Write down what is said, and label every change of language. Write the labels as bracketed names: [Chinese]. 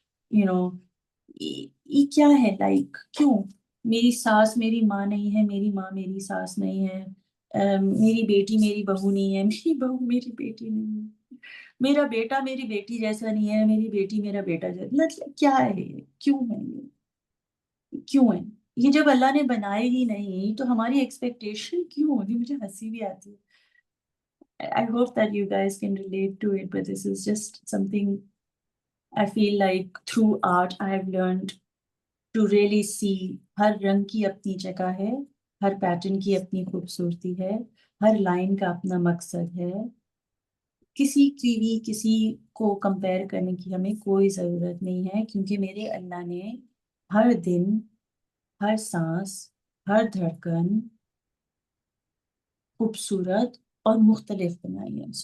[Urdu] You know یہ کیا ہے لائک کیوں؟ میری ساس میری ماں نہیں ہے، میری ماں میری ساس نہیں ہے، میری بیٹی میری بہو نہیں ہے، میری بہو میری بیٹی نہیں ہے، میرا بیٹا میری بیٹی جیسا نہیں ہے، میری بیٹی میرا بیٹا جیسا. مطلب کیا ہے یہ؟ کیوں ہے یہ؟ کیوں ہے یہ؟ جب اللہ نے بنائے ہی نہیں تو ہماری ایکسپیکٹیشن کیوں ہوگی؟ مجھے ہنسی بھی آتی ہے. [English] I hope that you guys can relate to it, but this is just something I feel like through art I have learned to really see. [Urdu] ہر رنگ کی اپنی جگہ ہے، ہر پیٹرن کی اپنی خوبصورتی ہے، ہر لائن کا اپنا مقصد ہے. کسی کی بھی کسی کو کمپیئر کرنے کی ہمیں کوئی ضرورت نہیں ہے، کیونکہ میرے اللہ نے ہر دن، ہر سانس، ہر دھڑکن خوبصورت اور مختلف بنائی ہے.